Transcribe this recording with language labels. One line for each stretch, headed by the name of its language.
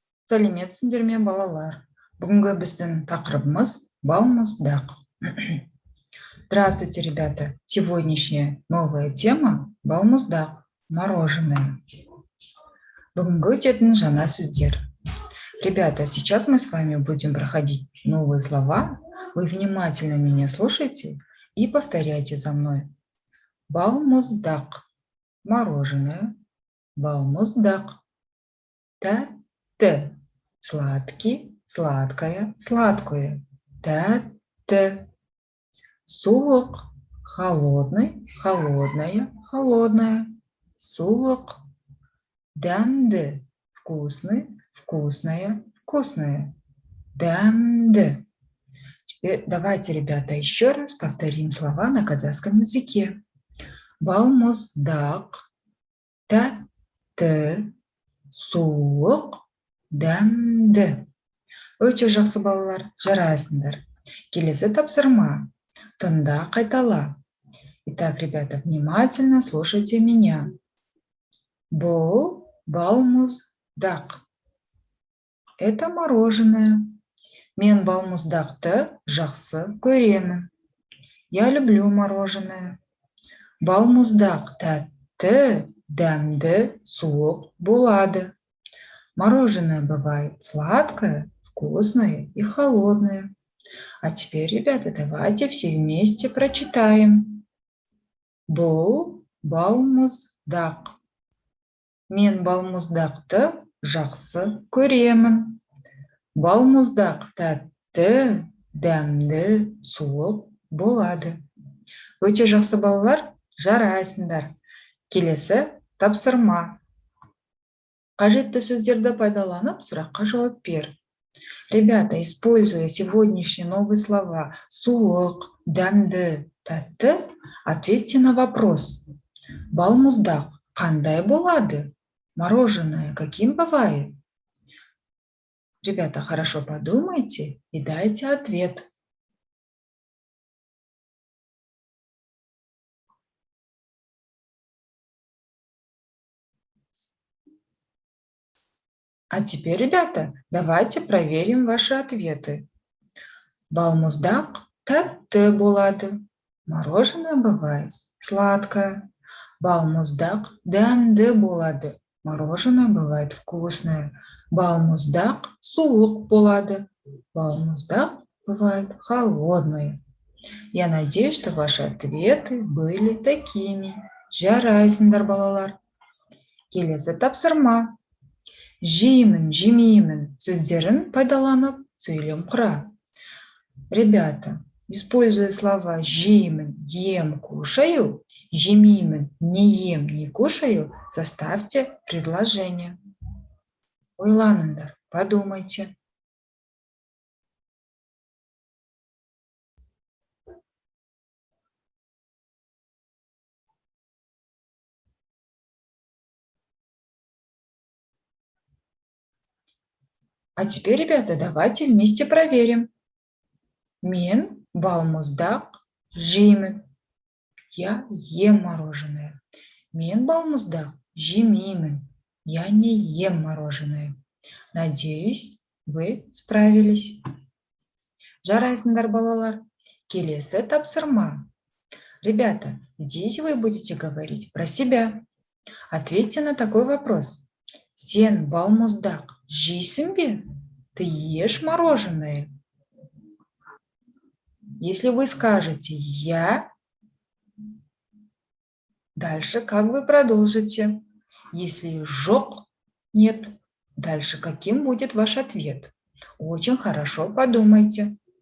Kazakh: Сәлеметсіңдер ме, балалар? Бүгінгі біздің тақырыбымыз балмұздақ.
Russian: Здравствуйте, ребята! Сегодняшняя новая тема – балмұздақ, мороженое.
Kazakh: Бүгінгі өтетін жаңа сөздер.
Russian: Ребята, сейчас мы с вами будем проходить новые слова. Вы внимательно меня слушайте и повторяйте за мной.
Kazakh: Балмұздақ, мороженое, балмұздақ.
Russian: Тәтті, сладкий, сладкое, сладкое. Тәтті. Суық, холодный, холодное, холодное. Суық. Дәмді, вкусный, вкусное, вкусное. Дәмді. Теперь давайте, ребята, еще раз повторим слова на казахском языке.
Kazakh: Балмұздақ, тәтті, суық, дәмді. Өте жақсы балалар, жарайсыңдар. Келесі тапсырма. Тыңда, қайтала.
Russian: Итак, ребята, внимательно слушайте меня.
Kazakh: Бұл балмұздақ.
Russian: Это мороженое.
Kazakh: Мен балмұздақты жақсы көремін.
Russian: Я люблю мороженое.
Kazakh: Балмұздақ тәтті, дәмді, суық болады.
Russian: Мороженое бывает сладкое, вкусное и холодное. А теперь, ребята, давайте все вместе прочитаем.
Kazakh: Бұл балмұздақ. Мен балмұздақты жақсы көремін. Балмұздақ тәтті, дәмді, суық болады. Өте жақсы балалар, жарайсыңдар. Келесі тапсырма. Қажетті сөздерді пайдаланып, сұраққа жауап бер.
Russian: Ребята, используя сегодняшние новые слова суық, дәмді, тәтті, ответьте на вопрос.
Kazakh: Балмұздақ қандай болады?
Russian: Мороженое каким бывает? Ребята, хорошо подумайте и дайте ответ. А теперь, ребята, давайте проверим ваши ответы.
Kazakh: Балмұздақ тәтті болады.
Russian: Мороженое бывает сладкое.
Kazakh: Балмұздақ дәмді болады.
Russian: Мороженое бывает вкусное.
Kazakh: Балмұздақ суық болады.
Russian: Балмұздақ бывает холодное. Я надеюсь, что ваши ответы были такими.
Kazakh: Жарайсыңдар, балалар. Келесі тапсырма. Жеймін, жемеймін сөздерін пайдаланып сөйлем құра.
Russian: Ребята, используя слова жеймін, ем, кушаю, жемеймін, не ем, не кушаю, составьте предложение.
Kazakh: Ойланыңдар,
Russian: подумайте. А теперь, ребята, давайте вместе проверим.
Kazakh: Мен балмұздақ жеймін.
Russian: Я ем мороженое.
Kazakh: Мен балмұздақ жемеймін.
Russian: Я не ем мороженое. Надеюсь, вы справились.
Kazakh: Жарайсыңдар, балалар. Келесі тапсырма.
Russian: Ребята, здесь вы будете говорить про себя. Ответьте на такой вопрос.
Kazakh: Сен балмұздақ жейсің бе?
Russian: Ты ешь мороженое? Если вы скажете «я», дальше как вы продолжите? Если «жоқ», «нет», дальше каким будет ваш ответ? Очень хорошо подумайте.